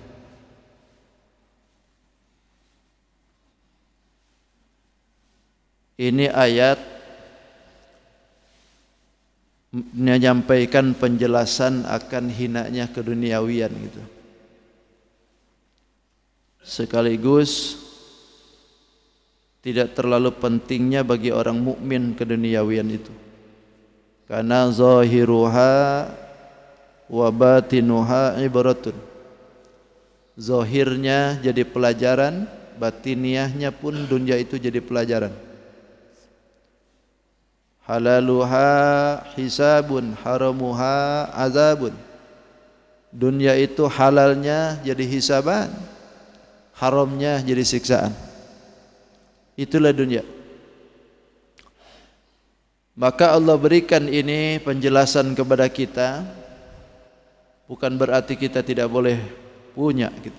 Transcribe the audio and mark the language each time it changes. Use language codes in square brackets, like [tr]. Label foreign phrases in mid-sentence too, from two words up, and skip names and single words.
[id] Ini ayat menyampaikan penjelasan akan hinanya keduniawian gitu. Sekaligus tidak terlalu pentingnya bagi orang mukmin keduniawian itu. [ar] Karena ظاهرها وباطنها عبرة. [id] Zahirnya jadi pelajaran, batiniahnya pun dunia itu jadi pelajaran. [ar] حلالها حساب حرامها عذاب. [id] Dunia itu halalnya jadi hisaban, haramnya jadi siksaan. Itulah dunia. Maka Allah berikan ini penjelasan kepada kita, bukan berarti kita tidak boleh punya gitu.